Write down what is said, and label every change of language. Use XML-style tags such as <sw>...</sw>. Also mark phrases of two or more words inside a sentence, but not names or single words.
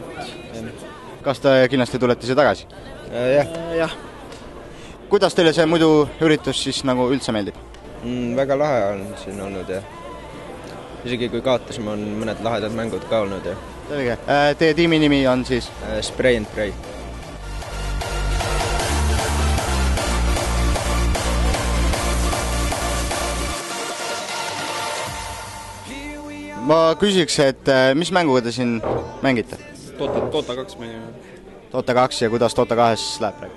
<et>Kas te kindlasti tulete siia tagasi? Jah. Kuidas teile see muidu üritus siis nagu üldse meeldib? Väga lahe on siin olnud ja isegi kui kaotasime, on mõned lahedad mängud ka olnud ja selge. Teie tiimi nimi on siis? Spray and Pray. Ma küsiks, et mis mänguga te siin mängite? Dota 2 mängime. Dota 2 ja kuidas Dota 2 läheb praegu?</et>